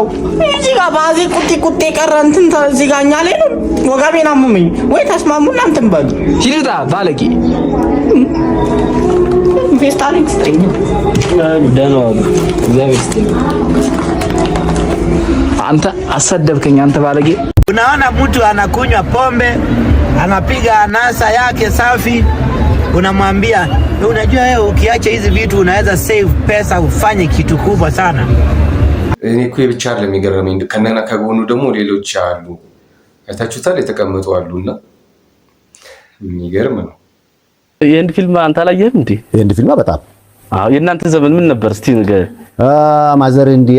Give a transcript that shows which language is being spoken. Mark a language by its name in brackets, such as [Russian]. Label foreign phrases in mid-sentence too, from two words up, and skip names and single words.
[Amharic] እዚህ ጋር ባዚ ቁጤ ቀረ እንትን እዚህ ጋር እኛ ላይ ነው ወገቤን አመመኝ። ወይ ተስማሙና እንትን በሉ። ሂድ ውጣ ባለጌ። ፌስታሊክ ስትሪንግ ደህና ዋሉ። እግዚአብሔር ይስጥልኝ። አንተ አሰደብከኝ አንተ ባለጌ። [Swahili] Unaona mtu anakunywa pombe, anapiga anasa yake safi, unamwambia unajua wewe ukiacha hizi vitu unaweza save pesa ufanye kitu kubwa sana. [Amharic] እኔ እኮ ብቻ አይደለም የሚገርመኝ ከነና ከጎኑ ደግሞ ሌሎች አሉ። አይታችሁታል? የተቀመጡ አሉና የሚገርም ነው። የህንድ ፊልም አንተ አላየህም እንዴ? የህንድ ፊልም በጣም አዎ። የእናንተ ዘመን ምን ነበር እስቲ ንገር። ማዘር እንዲያ